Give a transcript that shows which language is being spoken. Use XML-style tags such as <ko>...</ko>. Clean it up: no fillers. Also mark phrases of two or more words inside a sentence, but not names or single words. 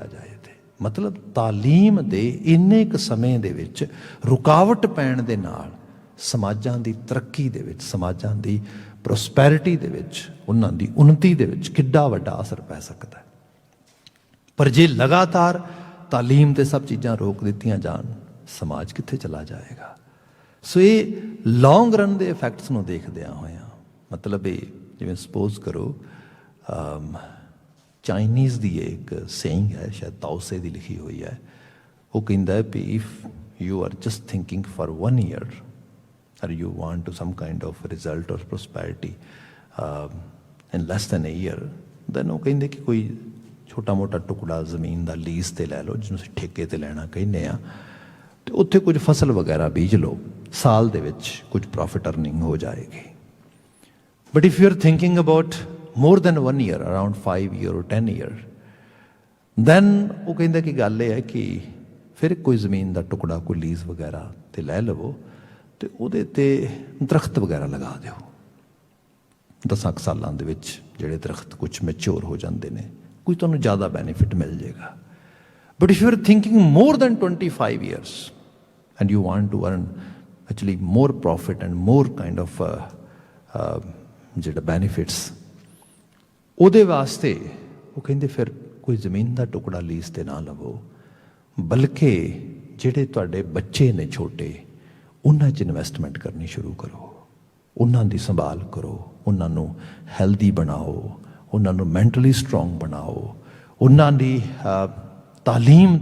<pa>ਜਾਏ ਤੇ ਮਤਲਬ ਤਾਲੀਮ ਦੇ ਇੰਨੇ ਕੁ ਸਮੇਂ ਦੇ ਵਿੱਚ ਰੁਕਾਵਟ ਪੈਣ ਦੇ ਨਾਲ ਸਮਾਜਾਂ ਦੀ ਤਰੱਕੀ ਦੇ ਵਿੱਚ ਸਮਾਜਾਂ ਦੀ ਪ੍ਰੋਸਪੈਰਿਟੀ ਦੇ ਵਿੱਚ ਉਹਨਾਂ ਦੀ ਉન્નਤੀ ਦੇ ਵਿੱਚ ਕਿੱਡਾ ਵੱਡਾ ਅਸਰ ਪੈ ਸਕਦਾ ਹੈ ਪਰ ਜੇ ਲਗਾਤਾਰ ਤਾਲੀਮ ਤੇ ਸਭ ਚੀਜ਼ਾਂ ਰੋਕ ਦਿੱਤੀਆਂ ਜਾਣ ਸਮਾਜ ਕਿੱਥੇ ਚਲਾ ਜਾਏਗਾ ਸੋ ਇਹ</pa> <en>long run</en> <pa>ਦੇ ਇਫੈਕਟਸ ਨੂੰ ਦੇਖਦਿਆਂ ਹੋਇਆਂ ਮਤਲਬ ਇਹ ਜਿਵੇਂ ਸਪੋਜ਼ ਕਰੋ ਚਾਈਨੀਜ਼ ਦੀ ਇੱਕ ਸੇਇੰਗ ਹੈ ਸ਼ਾਇਦ ਤਾਓਸੇ ਦੀ ਲਿਖੀ ਹੋਈ ਹੈ ਉਹ ਕਹਿੰਦਾ ਹੈ ਵੀ</pa> <en>if you are just thinking for 1 year or you want to some kind of result or prosperity in less than a year</en> <pa>then ਉਹ ਕਹਿੰਦੇ ਕਿ ਕੋਈ ਛੋਟਾ ਮੋਟਾ ਟੁਕੜਾ ਜ਼ਮੀਨ ਦਾ ਲੀਜ਼ ਤੇ ਲੈ ਲਓ ਜਿਹਨੂੰ ਅਸੀਂ ਠੇਕੇ ਤੇ ਲੈਣਾ ਕਹਿੰਦੇ ਆ ਤੇ ਉੱਥੇ ਕੁਝ ਫਸਲ ਵਗੈਰਾ ਬੀਜ ਲਓ ਸਾਲ ਦੇ ਵਿੱਚ ਕੁਝ</pa> <en>profit earning</en> <pa>ਹੋ ਜਾਏਗੀ</pa> <en>but if you are thinking about more than 1 year around 5 year or 10 year</en> <pa>then ਉਹ ਕਹਿੰਦਾ ਕਿ ਗੱਲ ਇਹ ਹੈ ਕਿ ਫਿਰ ਕੋਈ ਜ਼ਮੀਨ ਦਾ ਟੁਕੜਾ ਕੋਈ ਲੀਜ਼ ਵਗੈਰਾ ਤੇ ਲੈ ਲਵੋ ਤੇ ਉਹਦੇ ਤੇ ਦਰਖਤ ਵਗੈਰਾ ਲਗਾ ਦਿਓ 10 ਸਾਲਾਂ ਦੇ ਵਿੱਚ ਜਿਹੜੇ ਦਰਖਤ ਕੁਝ ਮੈਚੁਰ ਹੋ ਜਾਂਦੇ ਨੇ ਕੋਈ ਤੁਹਾਨੂੰ ਜ਼ਿਆਦਾ ਬੈਨੀਫਿਟ ਮਿਲ ਜਾਏਗਾ</pa> <en>but if you are thinking more than 25 years and you want to earn actually more profit and more kind of</en> <pa>ਜਿਹੜਾ ਬੈਨੀਫਿਟਸ ਉਹਦੇ ਵਾਸਤੇ ਉਹ ਕਹਿੰਦੇ ਫਿਰ ਕੋਈ ਜ਼ਮੀਨ ਦਾ ਟੁਕੜਾ ਲੀਜ਼ ਤੇ ਨਾ ਲਵੋ ਬਲਕਿ ਜਿਹੜੇ ਤੁਹਾਡੇ ਬੱਚੇ ਨੇ ਛੋਟੇ ਉਹਨਾਂ 'ਚ ਇਨਵੈਸਟਮੈਂਟ ਕਰਨੀ ਸ਼ੁਰੂ ਕਰੋ ਉਹਨਾਂ ਦੀ ਸੰਭਾਲ ਕਰੋ ਉਹਨਾਂ ਨੂੰ ਹੈਲਦੀ ਬਣਾਓ ਉਹਨਾਂ ਨੂੰ</pa> <en>mentally strong</en> <pa>ਬਣਾਓ ਉਹਨਾਂ ਦੀ ਤਾਲੀਮ</pa>